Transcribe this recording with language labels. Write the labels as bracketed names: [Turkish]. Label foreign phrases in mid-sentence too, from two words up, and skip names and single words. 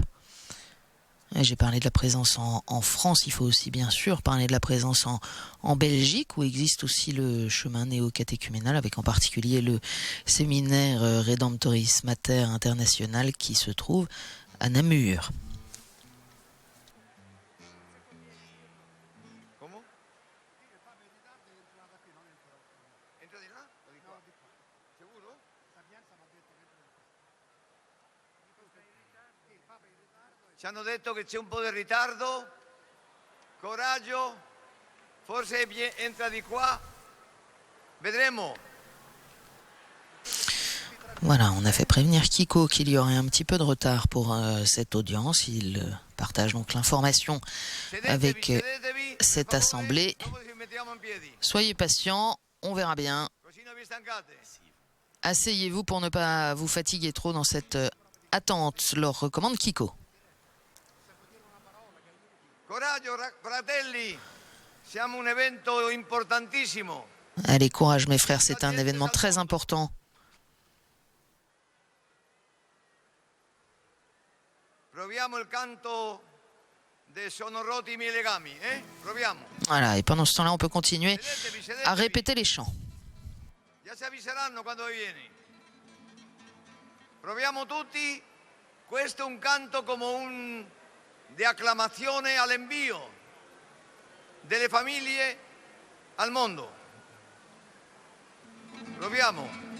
[French] J'ai parlé de la présence en France, il faut aussi bien sûr parler de la présence en Belgique, où existe aussi le chemin néo-catéchuménal, avec en particulier le séminaire Redemptoris Mater International qui se trouve à Namur. [Italian] Come? Entra di là o di qua? Sicuro? Ci hanno detto che c'è un po' di ritardo. Coraggio. Forse entra di qua. Vedremo. [French] Voilà, on a fait prévenir Kiko qu'il y aurait un petit peu de retard pour cette audience. Il partage donc l'information avec cette assemblée. Soyez patients, On verra bien. [Italian] Così non vi stancate. [French] Asseyez-vous pour ne pas vous fatiguer trop dans cette attente, leur recommande Kiko. [Italian] Coraggio, fratelli. Siamo un evento importantissimo. [French] Allez, courage mes frères, c'est un événement très important. [Italian] Proviamo il canto de Sono rotti i miei legami, Proviamo. [French] Voilà, et pendant ce temps-là, on peut continuer [Italian] Sedetevi, [French] à [Italian] sedetevi. [French] répéter les chants. [Italian] Già si avviseranno quando vieni. Proviamo tutti. Questo è un canto di acclamazione all'invio delle famiglie al mondo. Proviamo.